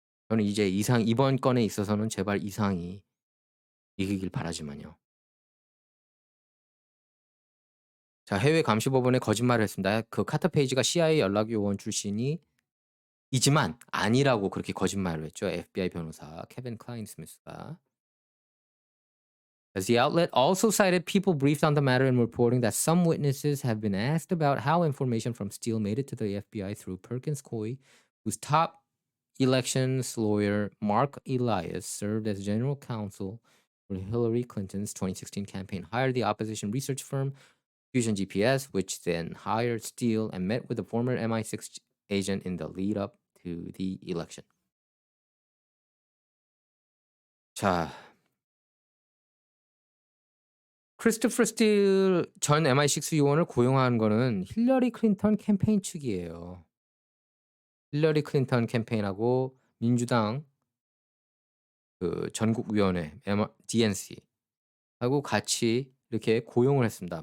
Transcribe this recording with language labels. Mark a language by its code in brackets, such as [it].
[ko] 저는 이제 이번 건에 있어서는 제발 이상이 이기길 바라지만요. 자, 해외 감시법원에 거짓말을 했습니다. 그 카터 페이지가 CIA 연락 요원 출신이 이지만 아니라고 그렇게 거짓말을 했죠. FBI 변호사 케빈 클라인 스미스가. [en] As the outlet also cited people briefed on the matter in reporting that some witnesses have been asked about how information from Steele made it to the FBI through Perkins Coie, whose top elections lawyer Mark Elias served as general counsel for Hillary Clinton's 2016 campaign, hired the opposition research firm Fusion GPS, which then hired Steele and met with a former MI6 agent in the lead up to the election. [ko] 자, 크리스토퍼 스틸 전 MI6 요원을 고용한 거는 힐러리 클린턴 캠페인 측이에요. 힐러리 클린턴 캠페인하고 민주당 그 전국위원회 DNC하고 같이 이렇게 고용을 했습니다.